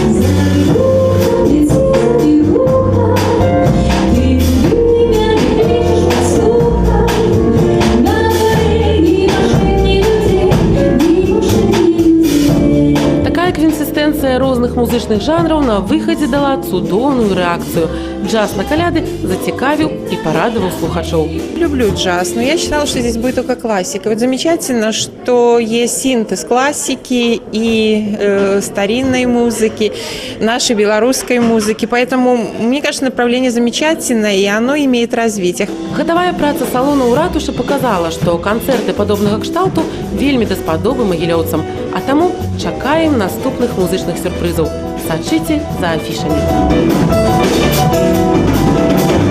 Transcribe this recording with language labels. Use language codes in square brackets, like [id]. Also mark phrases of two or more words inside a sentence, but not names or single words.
[be] Квінсістэнцыя розных музычных жанраў на выхадзе дала цудоўную рэакцыю. Джаз на каляды зацікавіў [ru] и порадовал [be] слухачоў. [ru] Люблю джаз, но я считала, что здесь будет только классика. Вот замечательно, что есть синтез классики и старинной музыки, нашей белорусской музыки. Поэтому, мне кажется, направление замечательное, и оно имеет развитие. [be] Гадавая праца салона ў ратушы показала, што канцэрты падобнага кшталту вельмі даспадобы магілёўцам, а таму чакаем наступных музычных сюрпрызаў. Сачыце за афішамі.